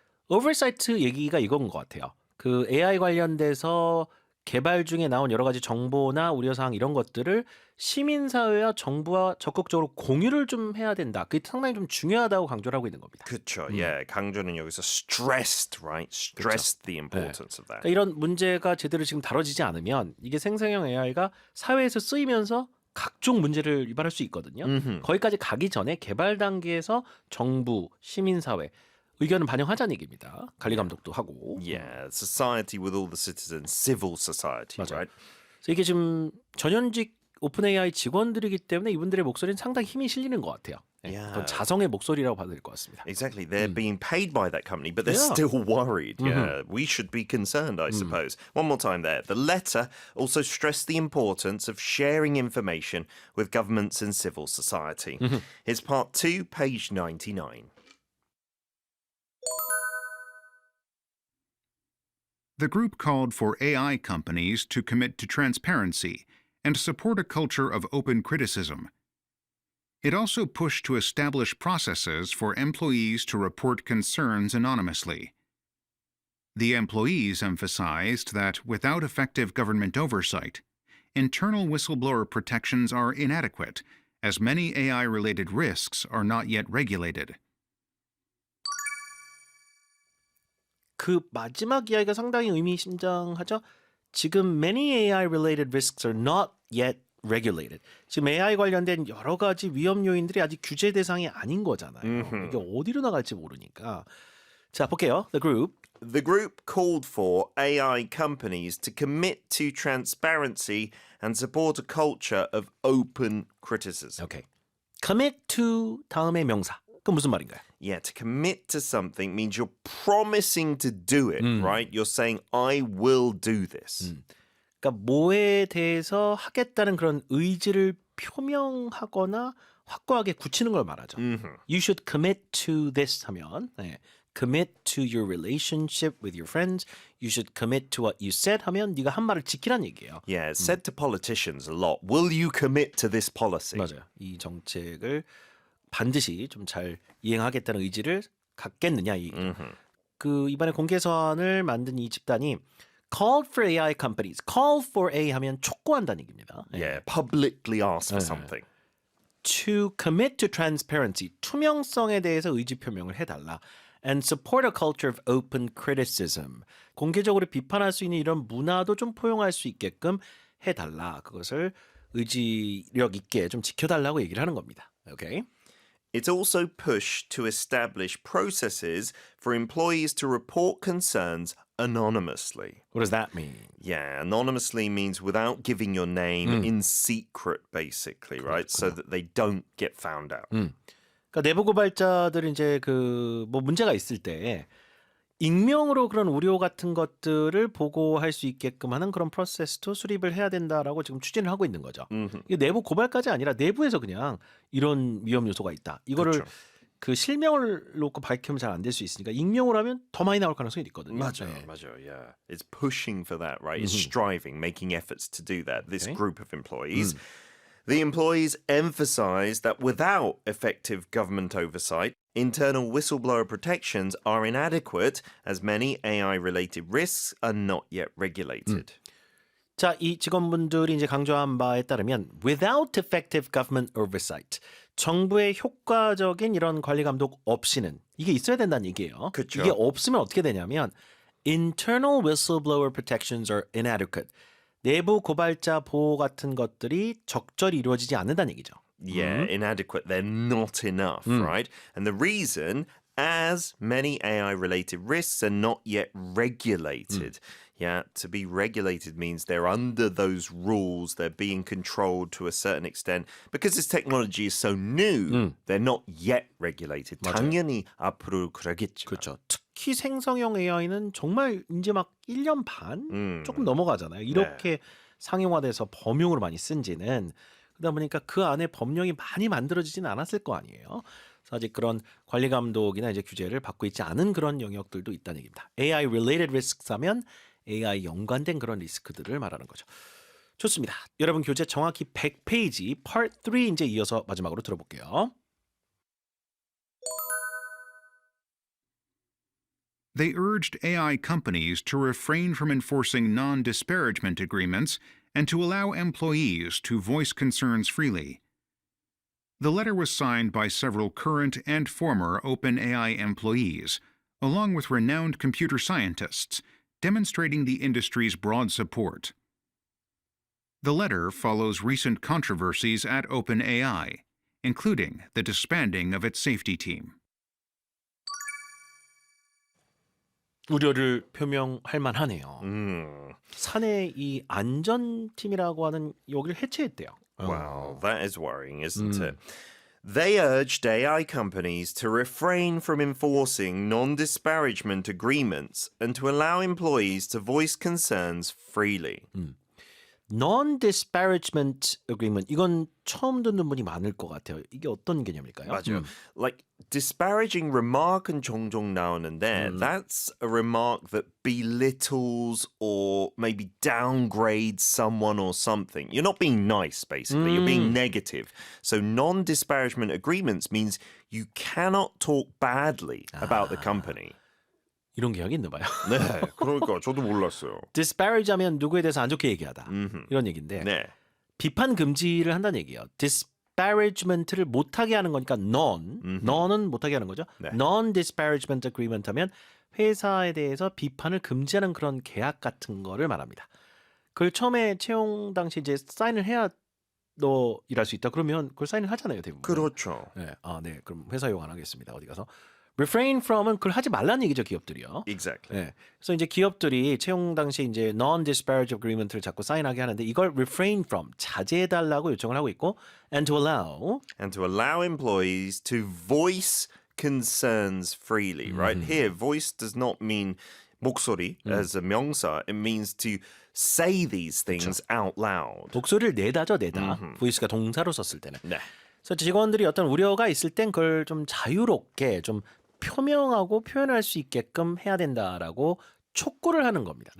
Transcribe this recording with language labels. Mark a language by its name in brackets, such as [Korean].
[Korean] 오버사이트 얘기가 이건 것 같아요. 그 AI 관련돼서 개발 중에 나온 여러 가지 정보나 우려사항 이런 것들을 시민사회와 정부와 적극적으로 공유를 좀 해야 된다. 그게 상당히 좀 중요하다고 강조를 하고 있는 겁니다. 그렇죠. [English] Yeah, [Korean] 강조는 여기서 [English] stressed, right? Stressed the importance of that. [Korean] 그러니까 이런 문제가 제대로 지금 다뤄지지 않으면 이게 생성형 AI가 사회에서 쓰이면서 각종 문제를 유발할 수 있거든요. 거기까지 가기 전에 개발 단계에서 정부, 시민사회 의견을 반영하자는 얘기입니다. 관리 감독도 하고. [English] Yeah, society with all the citizens, civil society, [Korean] 맞아요. [English] right? [Korean] 그래서 이게 지금 전현직 오픈 AI 직원들이기 때문에 이분들의 목소리는 상당히 힘이 실리는 것 같아요. 어떤 자성의 목소리라고 봐도 될 것 같습니다. [English] Exactly. They're being paid by that company, but they're still worried. Yeah, we should be concerned, I suppose. One more time there. The letter also stressed the importance of sharing information with governments and civil society. Here's part 2, page 99. The group called for AI companies to commit to transparency and support a culture of open criticism. It also pushed to establish processes for employees to report concerns anonymously. The employees emphasized that without effective government oversight, internal whistleblower protections are inadequate, as many AI-related risks are not yet regulated. [Korean] 그 마지막 이야기가 상당히 의미심장하죠. [English] 지금 many AI-related risks are not yet regulated. [Korean] 지금 AI 관련된 여러 가지 위험 요인들이 아직 규제 대상이 아닌 거잖아요. 이게 어디로 나갈지 모르니까. 자, 볼게요. [English] The group called for AI companies to commit to transparency and support a culture of open criticism. [Korean] 오케이. commit to 다음에 명사. 그건 무슨 말인가요? [English] Yeah, to commit to something means you're promising to do it, right? You're saying, I will do this. [Korean] 그러니까 뭐에 대해서 하겠다는 그런 의지를 표명하거나 확고하게 굳히는 걸 말하죠. [English] You should commit to this 하면 commit to your relationship with your friends. You should commit to what you said [Korean] 하면 네가 한 말을 지키라는 얘기예요. [English] Yeah, it's said to politicians a lot. Will you commit to this policy? [Korean] 맞아요. 이 정책을 반드시 좀 잘 이행하겠다는 의지를 갖겠느냐 이. 그 이번에 공개 서한을 만든 이 집단이 [English] called for AI companies. [Korean] call for A 하면 촉구한다는 얘기입니다. [English] Yeah, publicly ask for something. To commit to transparency. [Korean] 투명성에 대해서 의지 표명을 해달라. [English] And support a culture of open criticism. [Korean] 공개적으로 비판할 수 있는 이런 문화도 좀 포용할 수 있게끔 해달라. 그것을 의지력 있게 좀 지켜달라고 얘기를 하는 겁니다. 오케이. [English] It also pushed to establish processes for employees to report concerns anonymously. What does that mean? Yeah, anonymously means without giving your name in secret, basically, right? So that they don't get found out. [Korean] 그러니까 내부 고발자들이 이제 그 뭐 문제가 있을 때 익명으로 그런 우려 같은 것들을 보고할 수 있게끔 하는 그런 프로세스도 수립을 해야 된다라고 지금 추진을 하고 있는 거죠. 이게 내부 고발까지 아니라 내부에서 그냥 이런 위험 요소가 있다. 이거를 그 실명을 놓고 밝히면 잘 안 될 수 있으니까 익명으로 하면 더 많이 나올 가능성이 있거든요. 맞아요, 네. 맞아요, yeah. [English] It's pushing for that, right? It's striving, making efforts to do that, this Okay. group of employees. The employees emphasize that without effective government oversight, internal whistleblower protections are inadequate as many AI-related risks are not yet regulated. [Korean] 자, 이 직원분들이 이제 강조한 바에 따르면 [English] without effective government oversight, [Korean] 정부의 효과적인 이런 관리 감독 없이는 이게 있어야 된다는 얘기예요. 그쵸. 이게 없으면 어떻게 되냐면 [English] internal whistleblower protections are inadequate. [Korean] 내부 고발자 보호 같은 것들이 적절히 이루어지지 않는다는 얘기죠. [English] Yeah, inadequate. They're not enough, right? And the reason, as many AI-related risks are not yet regulated. Yeah, to be regulated means they're under those rules. They're being controlled to a certain extent. Because this technology is so new, they're not yet regulated. [Korean] 당연히 앞으로 그러겠죠. 그렇죠. 특히 생성형 AI는 정말 이제 막 1년 반 조금 넘어가잖아요. 이렇게 상용화돼서 범용으로 많이 쓴 지는. 그러다 보니까 그 안에 법령이 많이 만들어지지는 않았을 거 아니에요. 그래서 아직 그런 관리 감독이나 이제 규제를 받고 있지 않은 그런 영역들도 있다는 얘기입니다. [English] AI related risks [Korean] 하면 AI 연관된 그런 리스크들을 말하는 거죠. 좋습니다. 여러분 교재 정확히 100페이지 Part 3 이제 이어서 마지막으로 들어볼게요. [English] They urged AI companies to refrain from enforcing non-disparagement agreements and to allow employees to voice concerns freely. The letter was signed by several current and former OpenAI employees, along with renowned computer scientists, demonstrating the industry's broad support. The letter follows recent controversies at OpenAI, including the disbanding of its safety team. [Korean] 우려를 표명할 만하네요. 사내 이 안전팀이라고 하는 여기를 해체했대요. [English] Wow, that is worrying, isn't it? They urged AI companies to refrain from enforcing non-disparagement agreements and to allow employees to voice concerns freely. [Korean] Non-disparagement agreement 이건 처음 듣는 분이 많을 것 같아요. 이게 어떤 개념일까요? 맞아요. [English] Like disparaging remark은 [Korean] 종종 나오는데 [English] that's a remark that belittles or maybe downgrades someone or something. You're not being nice, basically. You're being negative. So non-disparagement agreements means you cannot talk badly about the company. [Korean] 이런 개혁이 있나 봐요. 네, 그러니까 저도 몰랐어요. disparage 하면 누구에 대해서 안 좋게 얘기하다. 이런 얘기인데 네. 비판 금지를 한다는 얘기예요. disparagement를 못하게 하는 거니까 non은 못하게 하는 거죠. 네. non-disparagement agreement 하면 회사에 대해서 비판을 금지하는 그런 계약 같은 거를 말합니다. 그걸 처음에 채용 당시 이제 사인을 해야 너 일할 수 있다. 그러면 그걸 사인을 하잖아요, 대부분. 그렇죠. 네, 네, 그럼 회사 욕 안 하겠습니다. 어디 가서 refrain from은 그걸 하지 말라는 얘기죠, 기업들이요. Exactly. 네, 그래서 이제 기업들이 채용 당시 이제 non-disparage agreement를 자꾸 사인하게 하는데 이걸 refrain from 자제해달라고 요청을 하고 있고, [English] and to allow employees to voice concerns freely, right? Here, voice does not mean 목소리 as a 명사. It means to say these things out loud. [Korean] 목소리를 내다죠, 내다. voice가 동사로 썼을 때는. 네. 그래서 직원들이 어떤 우려가 있을 땐 그걸 좀 자유롭게 좀 표명하고 표현할 수 있게끔 해야 된다라고 촉구를 하는 겁니다.